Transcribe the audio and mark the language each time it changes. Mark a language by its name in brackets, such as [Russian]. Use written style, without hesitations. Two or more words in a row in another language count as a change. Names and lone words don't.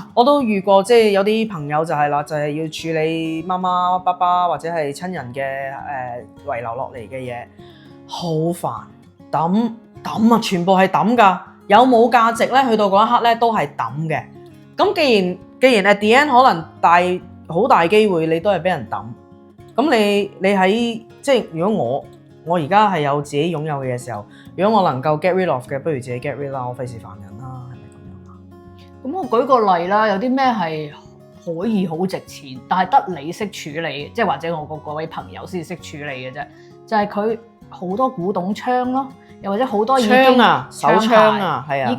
[Cantonese] 我都遇過，即係有啲朋友就係啦，就係要處理媽媽、爸爸或者係親人嘅遺留落嚟嘅嘢，好煩，抌啊，全部係抌㗎，有冇價值咧？去到嗰一刻咧都係抌嘅。咁既然 [English] at the end [Cantonese] 可能好大機會你都係俾人抌，咁你喺即係如果我而家係有自己擁有嘅嘢時候，如果我能夠 [English] get rid of [Cantonese] 嘅，不如自己 [English] get rid [Cantonese] 啦，我費事煩人啦，係咪咁樣啊？咁我舉個例啦，有啲咩係可以好值錢，但係得你識處理，即係或者我嗰位朋友先識處理嘅啫，就係佢好多古董槍咯，又或者好多已經手槍啊，係啊，